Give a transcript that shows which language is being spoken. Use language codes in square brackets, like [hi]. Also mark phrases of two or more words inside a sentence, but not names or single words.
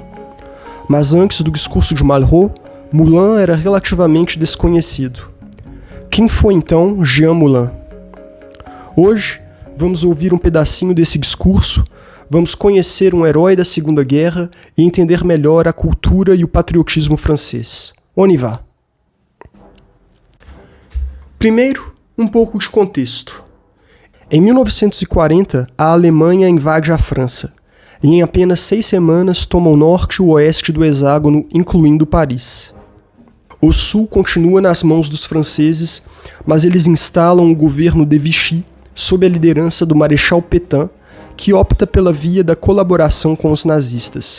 [pt] Mas antes do discurso de Malraux, Moulin era relativamente desconhecido. Quem foi então Jean Moulin? Hoje, vamos ouvir um pedacinho desse discurso, vamos conhecer um herói da Segunda Guerra e entender melhor a cultura e o patriotismo francês. [fr] On y va! [pt] Primeiro, um pouco de contexto. Em 1940, a Alemanha invade a França, e em apenas 6 semanas toma o norte e o oeste do hexágono, incluindo Paris. O sul continua nas mãos dos franceses, mas eles instalam o governo de Vichy, sob a liderança do Marechal Pétain, que opta pela via da colaboração com os nazistas.